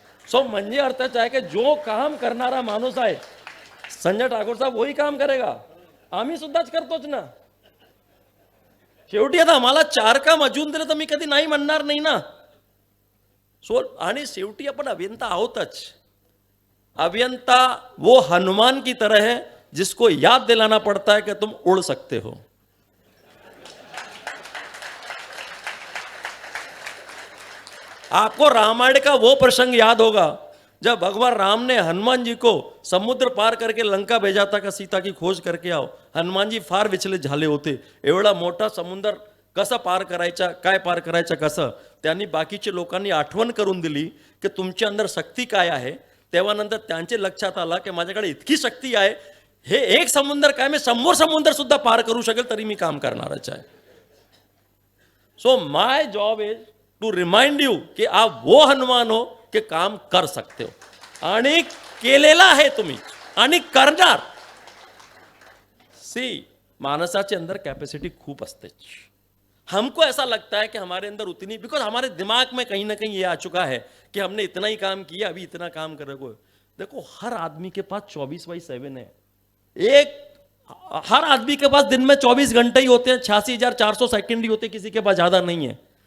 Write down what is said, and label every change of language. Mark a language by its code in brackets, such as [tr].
[mr] So म्हणजे अर्थच आहे की जो काम करणारा माणूस आहे, संजय ठाकूर साहेब [hi] वही काम करेगा, [mr] आम्ही सुद्धाच करतोच ना. शेवटी आता मला 4 काम अजून दिलं तर मी कधी नाही म्हणणार नाही ना. सो आणि शेवटी आपण अभियंता आहोतच. [hi] अभियंता वो हनुमान की तरह है जिसको याद दिलाना पड़ता है कि तुम उड़ सकते हो. आपको रामायण का वो प्रसंग याद होगा जब भगवान राम ने हनुमान जी को समुद्र पार करके लंका भेजा था का सीता की खोज करके आओ. [mr] हनुमान जी फार विचलित झाले होते. एवढा मोठा समुद्र कसं पार करायचा, काय पार करायचं कसं. त्यांनी बाकीच्या लोकांनी आठवण करून दिली की तुमच्या अंदर शक्ती काय आहे. तेव्हा नंतर त्यांचे लक्षात आला की माझ्याकडे इतकी शक्ती आहे, हे एक समुद्र काय मी 100 समुद्र सुद्धा पार करू शकेल तरी मी काम करणारच आहे. [en] so my job is to remind you [hi] कि आप वो हनुमान हो कि काम कर सकते हो. [mr] आणि केलेला आहे तुम्ही आणि करणार. सी मानसाचे अंदर कैपेसिटी खूब असते, [hi] हमको ऐसा लगता है कि हमारे अंदर उतनी, बिकॉज हमारे दिमाग में कहीं ना कहीं ये आ चुका है कि हमने इतना ही काम किया, अभी इतना काम कर रहे। देखो हर आदमी के पास 24/7 है, हर आदमी के पास दिन में 24 घंटे ही होते हैं, 86,400 सेकंड ही होते हैं, किसी के पास ज्यादा नहीं है।